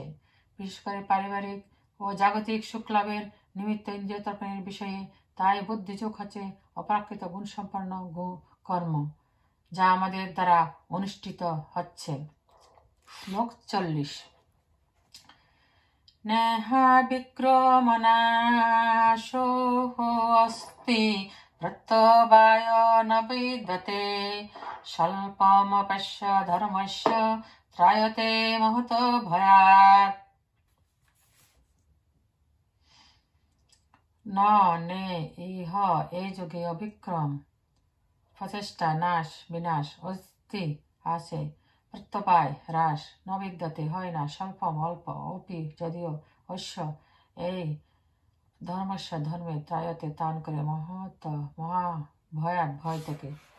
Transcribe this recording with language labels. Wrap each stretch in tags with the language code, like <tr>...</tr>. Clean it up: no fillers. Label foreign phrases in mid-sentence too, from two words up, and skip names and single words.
<bn>বিশেষ করে পারিবারিক ও জাগতিক সুখ লাভের নিমিত্ত ইন্দ্রিয় তর্পণের বিষয়ে তাই বুদ্ধিযোগ হচ্ছে অপ্রাকৃত গুণসম্পন্ন কর্ম, যা আমাদের দ্বারা অনুষ্ঠিত হচ্ছে।</bn> <sa>শ্লোক 40। নেহা বিক্রমনাশো অস্তি প্রত্যবায় ন বিদ্যতে স্বল্পমপশ্য ধর্মস্য ত্রায়তে মহত ভয়াৎ।</sa> <bn>ন নে ইহ এই যুগে অবিক্রম প্রচেষ্টা নাশ বিনাশ অস্তি আছে, প্রত্যপায় হ্রাস ন বিদ্যতে হয় না, স্বল্পম অল্প অপি যদিও অশ্য এই ধর্মস্য ধর্মে ত্রায়তে তান করে মহৎ মহা ভয়াত ভয় থেকে।</bn>